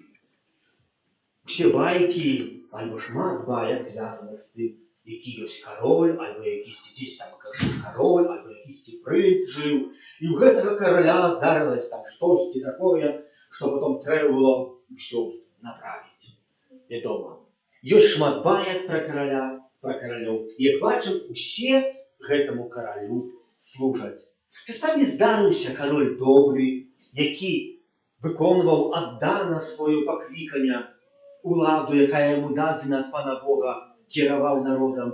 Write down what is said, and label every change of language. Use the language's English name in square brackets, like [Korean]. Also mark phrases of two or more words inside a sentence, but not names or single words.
[Ukrainian] Все байки, альбо шмат баек, звязаних з тим, який ось король, альбо якийсь десь там король, альбо якийсь принц жив. [Russian] І у гэтага короля здарилось там штось такое, что потом треба было все направить. [Belarusian] Вядома, ёсць шмат баек про короля, про королёў. Як бачым, усе гэтаму королю служаць. Часамі здарыўся король добрый, які выконваў аддана сваё пакліканне, уладу, якая яму дадзена ад Пана Бога, кіраваў народам.